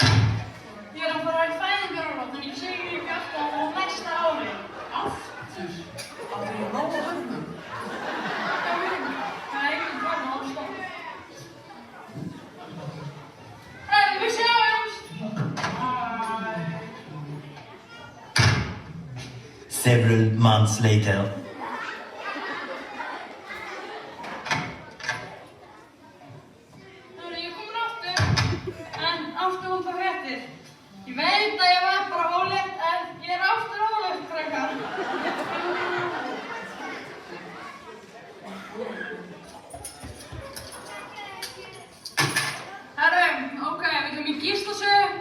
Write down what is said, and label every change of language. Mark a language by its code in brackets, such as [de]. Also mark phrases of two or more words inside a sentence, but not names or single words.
[is] Ég er að fara í fæðingarorlof, þannig ég segi ekki alltaf á næsta ári. Aftur? Það er nóg að höfnum. Það er ekkert barn á stopp. Herri, við sjáumst! [en] Several months later. [is] Herri, ég er komin aftur. En aftur vonda fréttir. Ég veit að ég var bara ólétt, en ég er aftur ólétt, krakkar. Herru, ok, við komum í Gíslasögu.